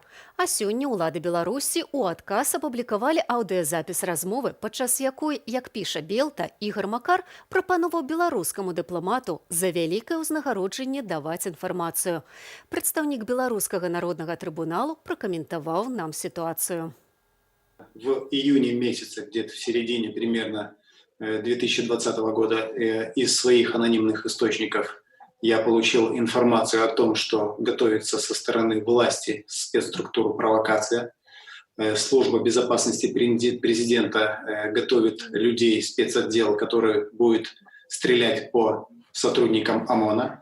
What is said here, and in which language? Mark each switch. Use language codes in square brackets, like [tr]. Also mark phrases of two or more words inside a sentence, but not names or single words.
[be] А сёння ўлады Беларусі ў адказ апублікавалі аўдыёзапіс размовы, падчас якой, як піша Белта, Ігор Макар прапановаў беларускаму дыпламату за вялікае ўзнагароджанне даваць інфармацыю. Прадстаўнік беларускага народнага трыбуналу пракаментаваў нам сітуацыю. [ru] В июне месяце, где-то в середине примерно 2020 года, из своих анонимных источников я получил информацию о том, что готовится со стороны власти спецструктуру провокация. Служба безопасности президента готовит людей, спецотдел, который будет стрелять по сотрудникам ОМОНа.